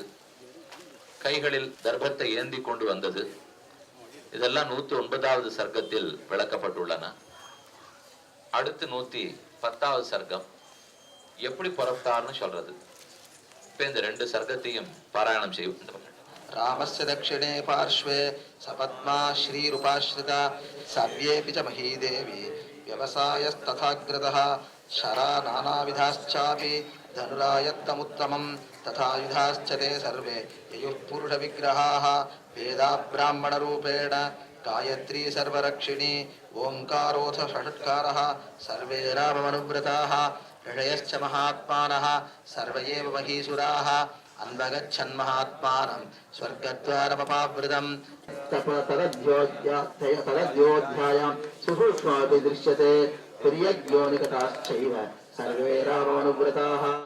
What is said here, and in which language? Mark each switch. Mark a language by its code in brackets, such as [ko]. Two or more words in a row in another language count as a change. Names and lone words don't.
[ta] கைகளில் தர்பத்தை ஏந்தி கொண்டு வந்தது. இதெல்லாம் 109வது சர்க்கத்தில் விளக்கப்பட்டுள்ளன. அடுத்து 110வது சர்க்கம் எப்படி புறப்பட்டார்னு சொல்றது. இப்ப இந்த 2 சர்க்கத்தையும் பாராயணம் செய்வோம். [sa] रामस्य दक्षिणे पार्श्वे सपद्मा श्रीरूपाश्रिता सव्येऽपि च महीदेवी व्यवसायस्तथाग्रतः शरा नानाविधाश्चापि धनुरायत्तमुत्तमं तथायुधाश्च ते सर्वे ययुः पुरुषविग्रहाः वेदा ब्राह्मणरूपेण गायत्री सर्वरक्षिणी ओङ्कारोऽथ षट्कारः सर्वे राममनुव्रताः ऋषयश्च महात्मानः सर्व एव महीसुराः अन्वगच्छन्महात्मानं स्वर्गद्वारमपावृतं तदध्योध्यायां सुसूक्ष्मापि दृश्यते तुर्यज्ञोनिकताश्चैव सर्वे रामानुव्रताः.